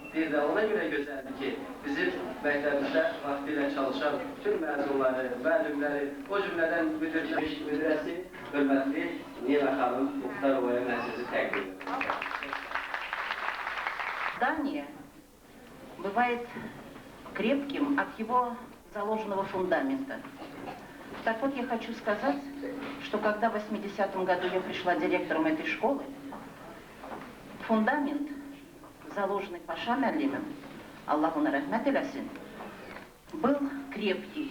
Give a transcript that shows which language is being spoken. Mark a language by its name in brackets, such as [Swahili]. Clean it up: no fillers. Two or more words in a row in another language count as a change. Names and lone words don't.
[Azerbaijani] bir də ona görə gözəldir ki, bizim məktəbimizdə vaxtilə çalışan bütün məzunları, müəllimləri, o cümlədən müdürəsi, hörmətli Nina xanım Muxtarovaya mən sizi təqdim edirəm. [Russian] Здание бывает крепким от его заложенного фундамента. Так вот, я хочу сказать, что когда в 80-м году я пришла директором этой школы, фундамент, заложенный Паша Муаллимом, [Azerbaijani] Allah ona rəhmət eyləsin, [Russian] был крепкий.